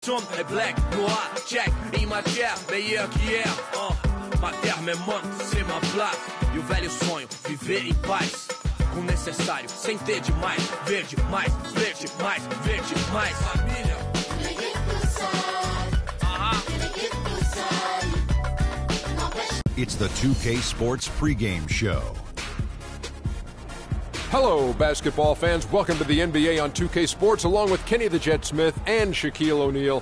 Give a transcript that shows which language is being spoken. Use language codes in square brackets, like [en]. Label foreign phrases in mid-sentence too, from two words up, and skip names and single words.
[fr] Sombre et black, noir, check, em matière, meilleur qu'hier. Ma terre me manque, c'est ma place. [pt] E o velho sonho, viver em paz. Com o necessário, sem ter demais. Verde, mais, verde, mais, verde, mais. Família. [en] It's the 2K Sports pregame show. Hello, basketball fans. Welcome to the NBA on 2K Sports, along with Kenny the Jet Smith and Shaquille O'Neal.